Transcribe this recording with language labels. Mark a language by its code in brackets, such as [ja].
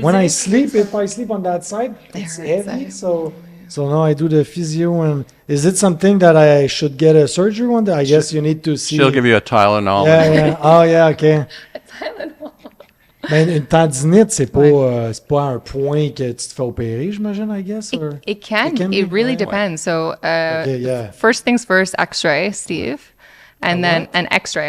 [en] When I sleep, if I sleep on that side, it's hurts, heavy. So now I do the physio. And is it something that I should get a surgery one day? I guess you need to see. She'll give you a Tylenol. Yeah. Oh, yeah, okay. [fr] Mais une tendinite, c'est pas un point que tu te fais opérer, j'imagine, [en] I guess? Or? It can. be? It really [fr] Ouais. [en] depends. So, Okay, yeah. first things first, X-ray, Steve, and then an X-ray.